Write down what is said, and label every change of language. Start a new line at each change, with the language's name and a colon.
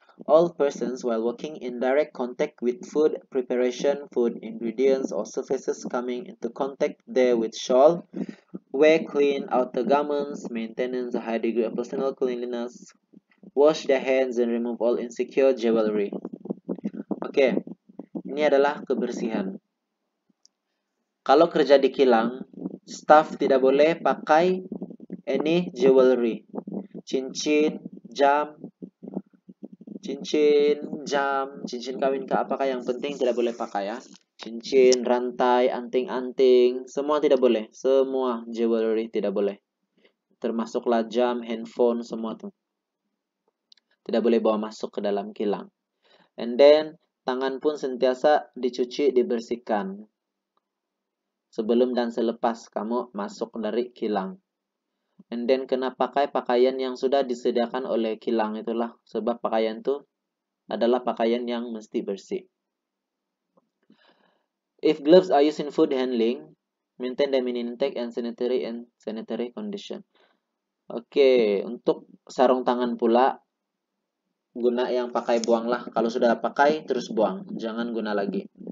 English: All persons while working in direct contact with food preparation, food ingredients, or surfaces coming into contact therewith shall wear clean outer garments, maintenance a high degree of personal cleanliness, wash their hands, and remove all insecure jewelry.
Malay: Oke, ini adalah kebersihan. Kalau kerja di kilang, staff tidak boleh pakai
English: any jewelry,
Malay: cincin, jam, cincin kawin ke apakah yang penting tidak boleh pakai ya. Cincin, rantai, anting-anting, semua tidak boleh. Semua jewelry tidak boleh. Termasuklah jam, handphone, semua tuh. Tidak boleh bawa masuk ke dalam kilang.
English: And then,
Malay: tangan pun sentiasa dicuci, dibersihkan. Sebelum dan selepas kamu masuk dari kilang.
English: And then,
Malay: kena pakai pakaian yang sudah disediakan oleh kilang itulah. Sebab pakaian itu adalah pakaian yang mesti bersih.
English: If gloves are used in food handling, maintain them in intact and sanitary condition.
Malay: Oke, untuk sarung tangan pula, guna yang pakai buanglah. Kalau sudah pakai, terus buang. Jangan guna lagi.